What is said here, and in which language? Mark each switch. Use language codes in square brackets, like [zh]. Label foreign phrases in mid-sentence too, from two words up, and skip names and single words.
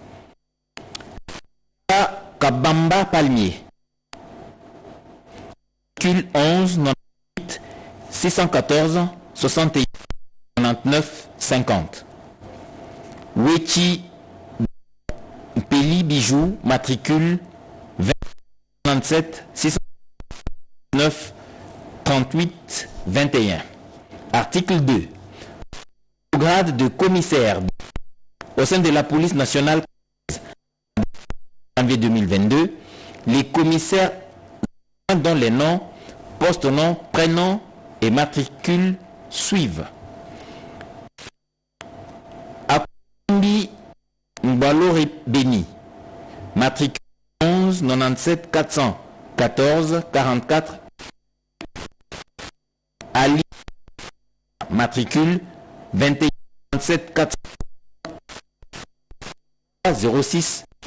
[fr] Kabamba Palmier, matricule 11 98 614 61 99 50. Wechi Peli Bijou, matricule 20 97 609 38 21. Article 2. Au grade de commissaire au sein de la police nationale en janvier 2022, les commissaires dont les noms, post-noms, prénoms et matricules suivent. Akumbi Mbalore Beni, matricule 11 97 414 44. Ali, matricule 21 97 400 06.